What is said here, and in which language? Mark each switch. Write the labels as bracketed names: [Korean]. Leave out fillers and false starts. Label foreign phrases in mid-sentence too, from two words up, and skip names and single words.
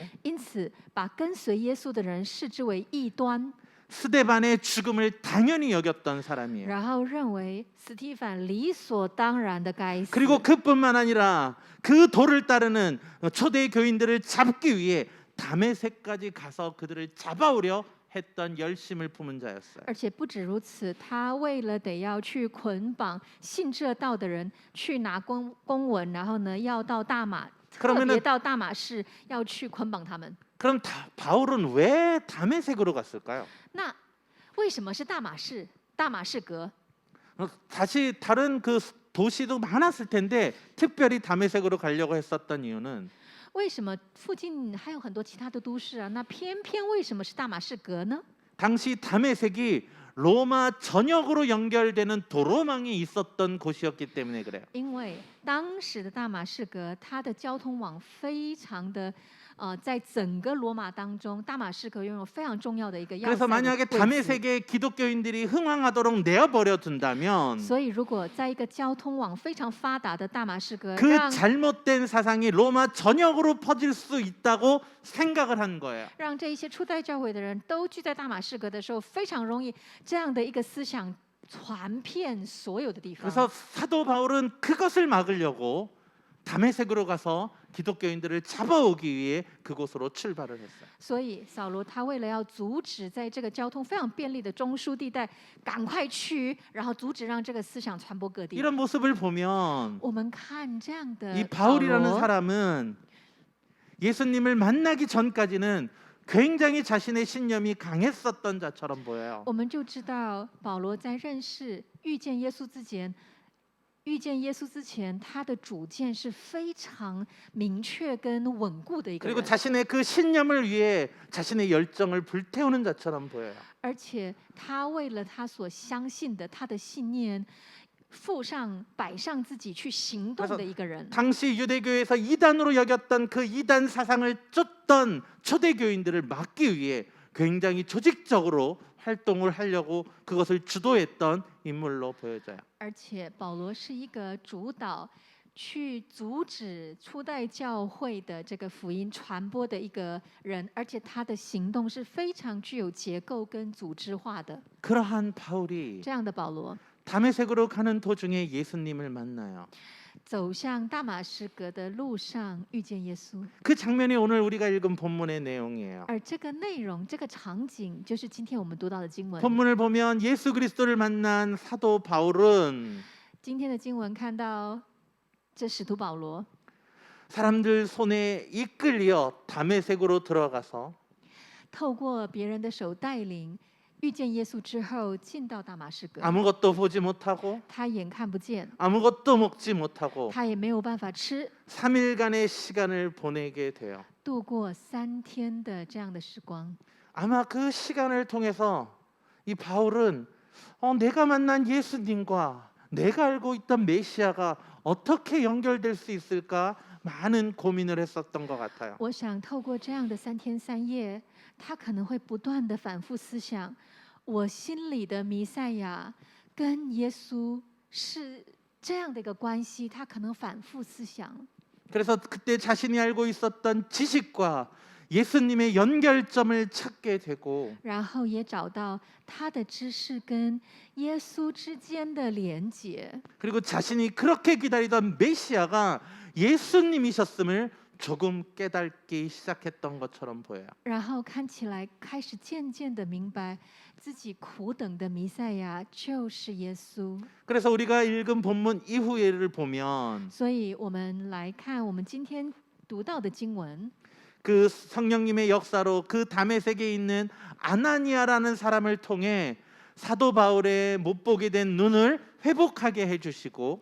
[Chinese] 因此把跟随耶稣的人视之为异端。 [Korean] 스데반의 죽음을 당연히 여겼던 사람이에요. [Chinese] 然后认为斯提凡理所当然的该死。 [Korean] 그리고 그뿐만 아니라 그 도를 따르는 초대 교인들을 잡기 위해 다메섹까지 가서 그들을 잡아오려 했던 열심을 품은 자였어요. [Chinese] 而且不止如此，他为了得要去捆绑信这道的人，去拿公文，然后呢，要到大马，特 [Korean] 그러면은 [Chinese] 别到大马士要去捆绑他们。 [Korean] 그럼 바울은 왜 다메섹으로 갔을까요? [Chinese] 那为什么是大马士？大马士革？ [Korean] 다시 다른 그 도시도 많았을 텐데 특별히 다메섹으로 가려고 했었던 이유는 [Chinese] 为什么附近还有很多其他的都市啊？那偏偏为什么是大马士革呢？ [Korean] 당시 다메섹이 로마 전역으로 연결되는 도로망이 있었던 곳이었기 때문에 그래요. [Chinese] 因为当时的大马士革，它的交通网非常的在整个罗马当中，大马士革拥有非常重要的一个要塞 [Korean] 그래서 [Chinese] 的 [Korean] 만약에 [Chinese] 位置。 [Korean] 다메섹의 기독교인들이 흥황하도록 내어버려 둔다면 [Chinese] 所以，如果在一个交通网非常发达的大马士革， [Korean] 그 [Chinese] 让 [Korean] 잘못된 사상이 로마 전역으로 퍼질 수 있다고 생각을 한 거예요. [Chinese] 让这一些初代教会的人都聚在大马士革的时候，非常容易这样的一个思想传遍所有的地方。 [Korean] 그래서 사도 바울은 그것을 막으려고 다메섹으로 가서 기독교인들을 잡아오기 위해 그곳으로 출발을 했어요. [Chinese] 所以扫罗他为了要阻止在这个交通非常便利的中枢地带赶快去，然后阻止让这个思想传播各地。 [Korean] 이런 모습을 보면 [Chinese] 我们看这样的 [Korean] 이 [Chinese] 扫 [Korean] 바울이라는 [Chinese] 罗， [Korean] 사람은 예수님을 만나기 전까지는 굉장히 자신의 신념이 강했었던 자처럼 보여요. [Chinese] 我们就知道保罗在遇见耶稣之前，他的主见是非常明确跟稳固的一个 [Korean] 그리고 [Chinese] 人。 [Korean] 자신의 그 신념을 위해 자신의 열정을 불태우는 자처럼 보여요. [Chinese] 而且他为了他所相信的他的信念，摆上自己去行动 [Korean] 그래서 [Chinese] 的一个人。 [Korean] 당시 유대교에서 이단으로 여겼던 그 이단 사상을 쫓던 초대교인들을 막기 위해 굉장히 조직적으로 활동을 하려고 그것을 주도했던 인물로 보여져요. [Chinese] 而且保罗是一个主导去阻止初代教会的这个福音传播的一个人，而且他的行动是非常具有结构跟组织化的。 [Korean] 그러한 바울이 [Chinese] 这样的保罗 [Korean] 다메섹으로 가는 도중에 예수님을 만나요. [Chinese] 走向大马士革的路上遇见耶稣， [Korean] 그 장면이 오늘 우리가 읽은 본문의 내용이에요. [Chinese] 而这个内容、这个场景，就是今天我们读到的经文。 [Korean] 본문을 보면 예수 그리스도를 만난 사도 바울은 [Chinese] 今天的经文看到，这使徒保罗 [Korean] 사람들 손에 이끌려 다메섹으로 들어가서 [Chinese] 透过别人的手带领，遇见耶稣之后，进到大马士革。 [Korean] 아무것도 보지 못하고 [Chinese] 他眼看不见， [Korean] 아무것도 먹지 못하고 [Chinese] 他也没有办法吃， [Korean] 3일간의 시간을 보내게 돼요. [Chinese] 度过3天的这样的时光。 [Korean] 아마 그 시간을 통해서 이 바울은 내가 만난 예수님과 내가 알고 있던 메시아가 어떻게 연결될 수 있을까 많은 고민을 했었던 것 같아요. [Chinese] 我想透过这样的3天3夜，他可能会不断的反复思想，我心里的弥赛亚跟耶稣是这样的一个关系，他可能反复思想。 [Korean] 그래서 그때 자신이 알고 있었던 지식과 예수님의 연결점을 찾게 되고 [Chinese] 然后也找到他的知识跟耶稣之间的连结， [Korean] 그리고 자신이 그렇게 기다리던 메시아가 예수님이셨음을 조금 깨닫기 시작했던 것처럼 보여요. [Chinese] 然后看起来开始渐渐的明白，自己苦等的弥赛亚就是耶稣。 [Korean] 그래서 우리가 읽은 본문 이후에를 보면 [Chinese] 所以我们来看我们今天读到的经文， [Korean] 그 성령님의 역사로 그 다메섹에 있는 아나니아라는 사람을 통해 사도 바울의 못 보게 된 눈을 회복하게 해주시고